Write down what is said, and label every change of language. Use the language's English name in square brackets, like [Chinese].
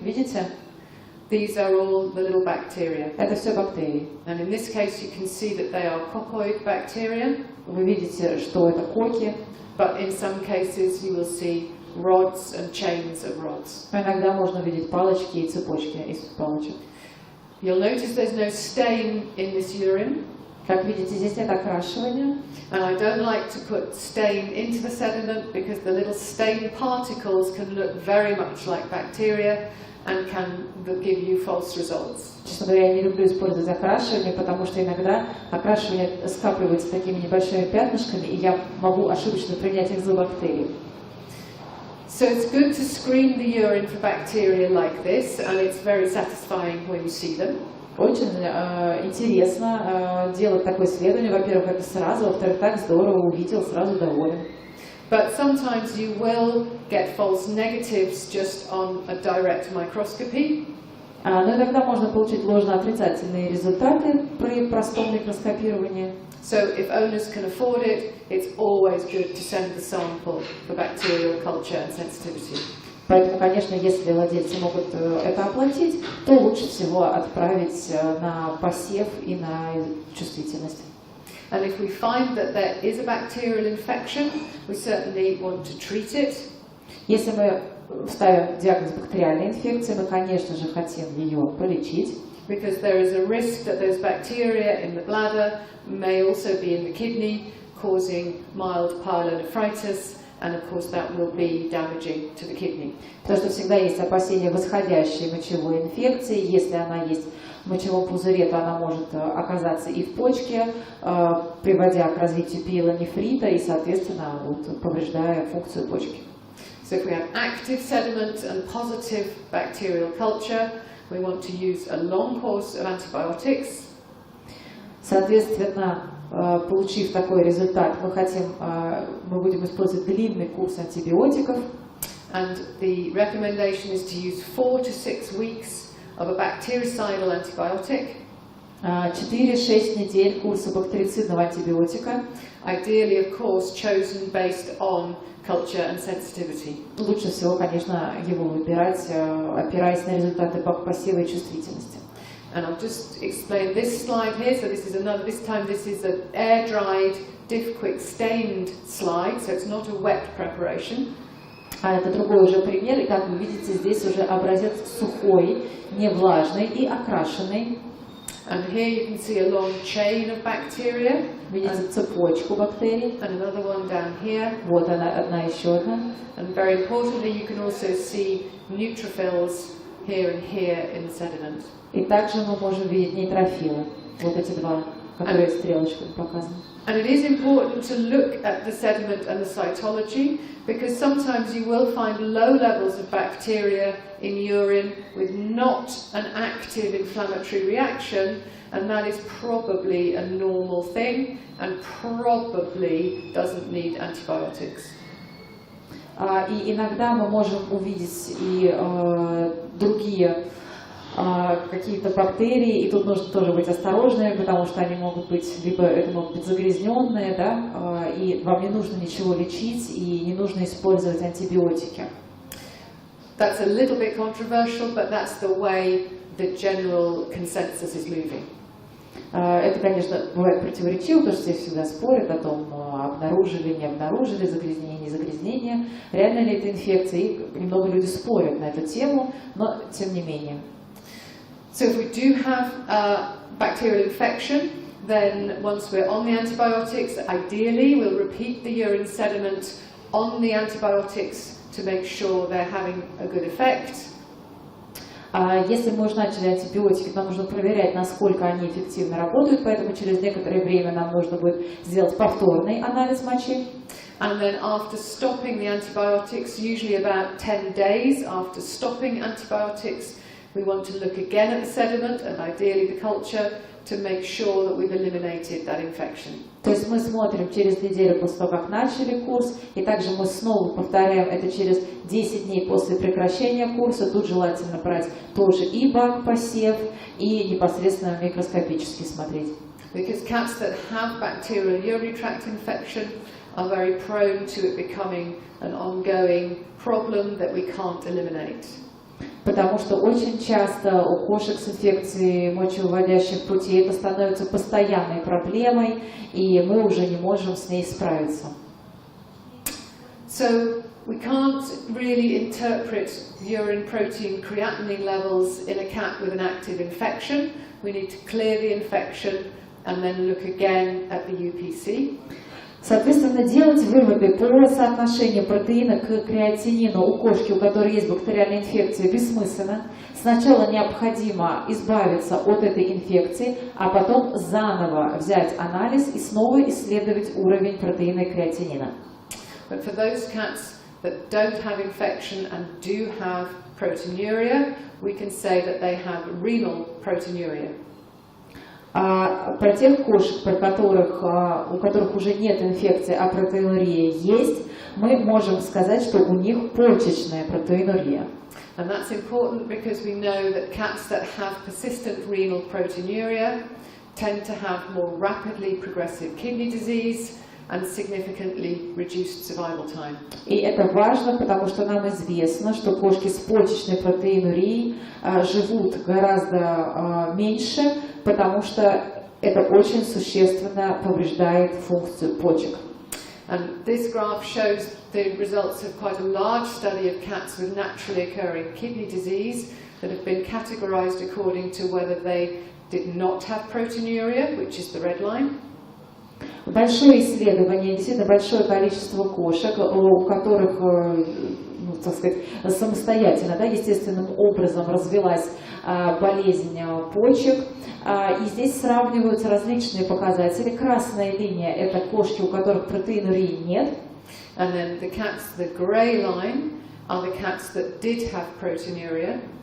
[Russian] Видите? [English] These are all the little bacteria. [Russian] Это все бактерии. [English] And in this case you can see that they are coccoid bacteria. [Russian] Вы видите, что это коки. [English] But in some cases you will see rods and chains of rods. [Russian] Иногда можно видеть палочки и цепочки из палочек. [English] You'll notice there's no stain in this urine. [Russian] Как видите, здесь нет окрашивания. [English] And I don't like to put stain into the sediment because the little stain particles can look very much like bacteria and can give you false results. [Russian] Честно говоря, я не люблю использовать окрашивание, потому что иногда окрашивание скапливается такими небольшими пятнышками, и я могу ошибочно принять их за бактерии. [English] So it's good to screen the urine for bacteria like this, and it's very satisfying when you see them. [Russian] Очень интересно делать такое исследование. Во-первых, это сразу, во-вторых, так здорово увидел, сразу доволен. [English] But sometimes you will get false negatives just on a direct microscopy. [Russian] Но иногда можно получить ложно-отрицательные результаты при простом микроскопировании. [English] So if owners can afford it, it's always good to send the sample for bacterial culture and sensitivity. [Russian] Поэтому, конечно, если владельцы могут это оплатить, то лучше всего отправить на посев и на чувствительность. [English] And if we find that there is a bacterial infection, we certainly want to treat it. [Russian] Если мы ставим диагноз бактериальной инфекции, мы, конечно же, хотим ее полечить. [English] Because there is a risk that those bacteria in the bladder may also be in the kidney, causing mild pyelonephritis, and of course that will be damaging to the kidney. [Russian] Потому что всегда есть опасения восходящей мочевой инфекции. Если она есть в мочевом пузыре, то она может оказаться и в почке, приводя к развитию пиелонефрита и, соответственно, повреждая функцию почки. [English] So if we have active sediment and positive bacterial culture, we want to use a long course of antibiotics. [Russian] Соответственно, получив такой результат, мы будем использовать длинный курс антибиотиков. [English] And the recommendation is to use 4 to 6 weeks of a bactericidal antibiotic. [Russian] 4-6 недель курса бактерицидного антибиотика. [English] Ideally, of course, chosen based on culture and sensitivity. [Russian] Лучше всего, конечно, его выбирать, опираясь на результаты посева и чувствительности. [English] And I'll just explain this slide here. So this is another. This time, this is an air-dried, diff-quick stained slide. So it's not a wet preparation. [Russian] А это другой уже пример, и как вы видите, здесь уже образец сухой, не влажный и окрашенный. [English] And here you can see a long chain of bacteria. [Russian] Видите цепочку бактерий. [English] And another one down here. [Russian] Вот она, одна еще одна. [English] And very importantly, you can also see neutrophils here and here in the sediment. [Russian] И также мы можем видеть нейтрофилы. Вот эти два, которые стрелочками показаны. [English] And it is important to look at the sediment and the cytology, because sometimes you will find low levels of bacteria in urine with not an active inflammatory reaction, and that is probably a normal thing and probably doesn't need antibiotics. [Russian] И иногда мы можем увидеть и другие какие-то бактерии, и тут нужно тоже быть осторожными, потому что они могут быть, либо это могут быть загрязненные, да, и вам не нужно ничего лечить, и не нужно использовать антибиотики. [English] That's a little bit controversial, but that's the way the general consensus is moving. [Russian] Это, конечно, бывает противоречиво, потому что здесь всегда спорят о том, обнаружили, не обнаружили, загрязнение, не загрязнение, реально ли это инфекция, и немного люди спорят на эту тему, но тем не менее. [English] So if we do have a bacterial infection, then once we're on the antibiotics, ideally we'll repeat the urine sediment on the antibiotics to make sure they're having a good effect. [Russian] Если мы уже начали антибиотики, то нам нужно проверять, насколько они эффективно работают, поэтому через некоторое время нам нужно будет сделать повторный анализ мочи. [English] And then after stopping the antibiotics, usually about 10 days after stopping antibiotics, we want to look again at the sediment and ideally the culture to make sure that we've eliminated that infection. [Russian] То есть мы смотрим через неделю после того, как начали курс, и также мы снова повторяем это через 10 дней после прекращения курса. Тут желательно брать тоже и бак-посев, и непосредственно микроскопически смотреть. [English] Because cats that have bacterial urinary tract infection are very prone to it becoming an ongoing problem that we can't eliminate. [Russian] Потому что очень часто у кошек с инфекцией мочевыводящих путей это становится постоянной проблемой, и мы уже не можем с ней справиться. [English] So we can't really interpret urine protein creatinine levels in a cat with an active infection. We need to clear the infection and then look again at the UPC. [Russian] Соответственно, делать выводы по соотношению протеина к креатинину у кошки, у которой есть бактериальная инфекция, бессмысленно. Сначала необходимо избавиться от этой инфекции, а потом заново взять анализ и снова исследовать уровень протеина и креатинина. [English] But for those cats that don't have infection and do have proteinuria, we can say that they have renal proteinuria. [Russian] А про тех кошек, у которых уже нет инфекции, а протеинурия есть, мы можем сказать, что у них почечная протеинурия. [English] And that's important because we know that cats that have persistent renal proteinuria tend to have more rapidly progressive kidney disease and significantly reduced survival time. [Russian] И это важно, потому что нам известно, что кошки с почечной протеинурией живут гораздо меньше, потому что это очень существенно повреждает функцию почек. [English] And this graph shows the results of quite a large study of cats with naturally occurring kidney disease that have been categorized according to whether they did not have proteinuria, which is the red line. [Russian] Большое исследование, действительно большое количество кошек, у которых, так сказать, самостоятельно, естественным образом развилась болезнь почек. И здесь сравниваются различные показатели. Красная линия – это кошки, у которых протеинурии нет. [English] And then the cats, the grey line, are the cats that did have proteinuria.